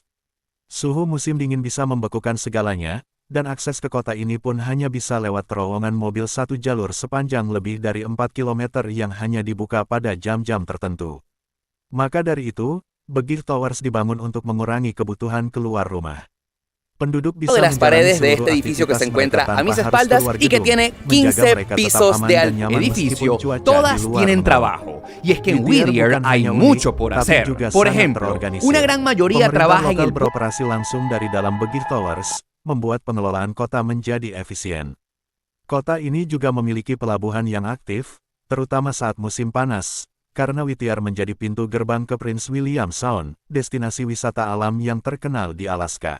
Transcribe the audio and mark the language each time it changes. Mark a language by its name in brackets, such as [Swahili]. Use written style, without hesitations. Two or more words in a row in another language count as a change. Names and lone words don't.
[Indonesian] Suhu musim dingin bisa membekukan segalanya, dan akses ke kota ini pun hanya bisa lewat terowongan mobil satu jalur sepanjang lebih dari 4 km yang hanya dibuka pada jam-jam tertentu. Maka dari itu, Begich Towers dibangun untuk mengurangi kebutuhan keluar rumah. Penduduk bisa [Spanish] de las [Indonesian] menjalani [Spanish] paredes de [Indonesian] seluruh [Spanish] este edificio que se [Indonesian] aktivitas [Spanish] encuentra [Indonesian] mereka [Spanish] a mis [Indonesian] tanpa harus [Spanish] espaldas [Indonesian] keluar [Spanish] y que [Indonesian] gedung, [Spanish] tiene [Indonesian] menjaga [Spanish] 15 [Indonesian] mereka tetap [Spanish] pisos [Indonesian] aman [Spanish] de [Indonesian] dan nyaman [Spanish] edificio. [Indonesian] meskipun cuaca di [Spanish] Todas [Indonesian] luar [Spanish] tienen [Indonesian] mendung. [Spanish] trabajo. Y es que en [Indonesian] Whittier [Spanish] Whittier [Indonesian] bukan [Spanish] hay [Indonesian] hanya unik, [Spanish] mucho por [Indonesian] tapi [Spanish] hacer. [Indonesian] juga [Spanish] Por [Indonesian] sangat [Spanish] ejemplo, [Indonesian] terorganisir. [Spanish] una gran mayoría [Indonesian] Pemerintah [Spanish] trabaja en [Indonesian] lokal [Spanish] el [Indonesian] beroperasi langsung dari dalam Begich Towers, membuat pengelolaan kota menjadi efisien. Kota ini juga memiliki pelabuhan yang aktif, terutama saat musim panas, karena Whittier menjadi pintu gerbang ke Prince William Sound, destinasi wisata alam yang terkenal di Alaska.